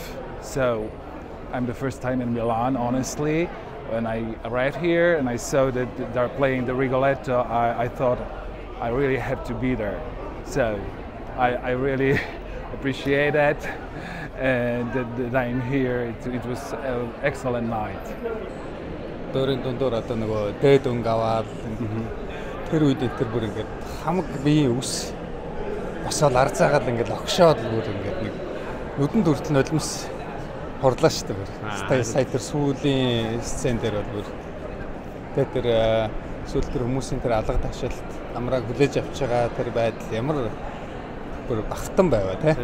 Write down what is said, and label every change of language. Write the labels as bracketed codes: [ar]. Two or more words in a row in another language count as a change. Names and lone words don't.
[en] So I'm the first time in Milan, honestly. When I arrived here and I saw that they're playing the Rigoletto, I thought I really have to be there. So I really appreciate that, and that I'm here. It was an excellent night. [mn] Дөрөнд дундуур одоо нөгөө дээд өнгө аваад тэр үед тэр бүр ингээд хамаг биеийн үс босоод арзаагаад ингээд огшоод бүр ингээд нэг нүдэнд хүртэл нулимс хорлоо шүү дээ. Сая тэр сүүлийн сцен дээр бол бүр тэр сүүл тэр хүмүүсийн тэр алга ташаалт амрааг хүлээж авч байгаа тэр байдал ямар бүр багтан байваа тий.